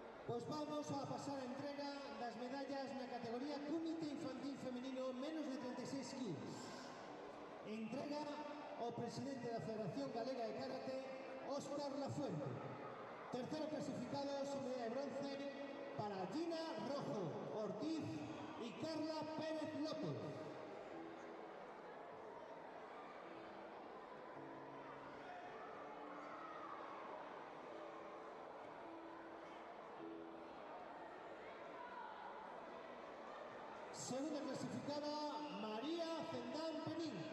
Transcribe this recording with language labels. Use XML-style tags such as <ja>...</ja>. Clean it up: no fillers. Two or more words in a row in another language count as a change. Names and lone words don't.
<gl>Pois vamos a pasar a entrega das medallas na categoría Comité Infantil Femenino menos de 36 quilos. Entrega ao presidente da Federación Galega de Karate, Óscar Lafuente.</gl> <es>Tercero clasificado, medalla de bronce para Gina Rojo Ortiz y Carla Pérez López. Segunda clasificada, María Zendán Penín.</es>